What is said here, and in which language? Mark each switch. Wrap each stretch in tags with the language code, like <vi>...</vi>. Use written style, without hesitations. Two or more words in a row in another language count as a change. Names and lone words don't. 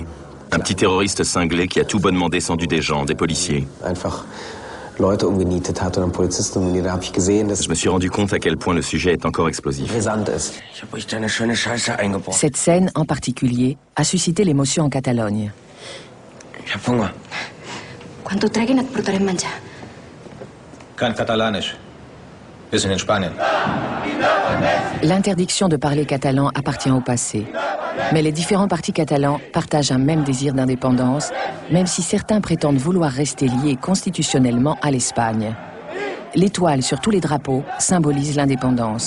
<fr>Un petit terroriste cinglé qui a tout bonnement descendu des gens, des policiers. » Je me suis rendu compte à quel point le sujet est encore explosif. Cette scène, en particulier, a suscité l'émotion en Catalogne.</fr> <ca>Quan t'ho treguin et portarem menjar.</ca> <de>Kein Katalanisch. Wir sind in Spanien.</de> <fr>L'interdiction de parler catalan appartient au passé. Mais les différents partis catalans partagent un même désir d'indépendance, même si certains prétendent vouloir rester liés constitutionnellement à l'Espagne. L'étoile sur tous les drapeaux symbolise l'indépendance.</fr>